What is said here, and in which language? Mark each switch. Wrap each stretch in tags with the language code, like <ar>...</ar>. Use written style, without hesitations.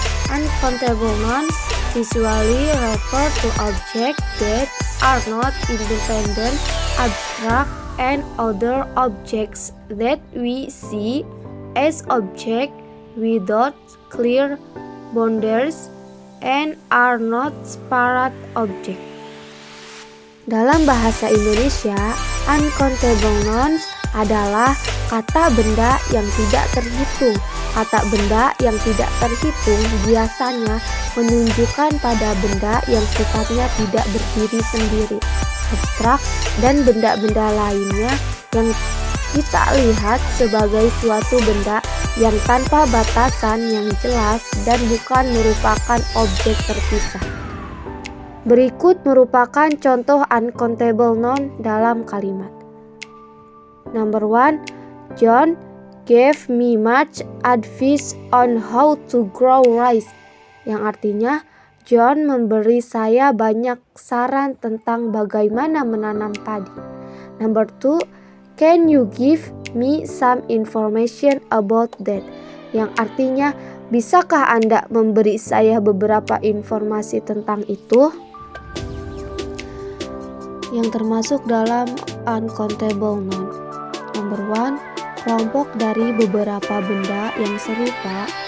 <en>Uncountable nouns usually refer to objects that are not independent, abstract, and other objects that we see as objects without clear boundaries and are not separate objects.</en> <id>Dalam bahasa Indonesia, uncountable nouns adalah kata benda yang tidak terhitung. Kata benda yang tidak terhitung biasanya menunjukkan pada benda yang sifatnya tidak berdiri sendiri, abstrak, dan benda-benda lainnya yang kita lihat sebagai suatu benda yang tanpa batasan yang jelas dan bukan merupakan objek terpisah. Berikut merupakan contoh uncountable noun dalam kalimat.</id> <en>Number 1, John gave me much advice on how to grow rice.</en> <id>Yang artinya, John memberi saya banyak saran tentang bagaimana menanam padi.</id> <en>Number 2, can you give me some information about that?</en> <id>Yang artinya, bisakah Anda memberi saya beberapa informasi tentang itu? Yang termasuk dalam uncountable noun. Number 1, kelompok dari beberapa benda yang serupa.</id>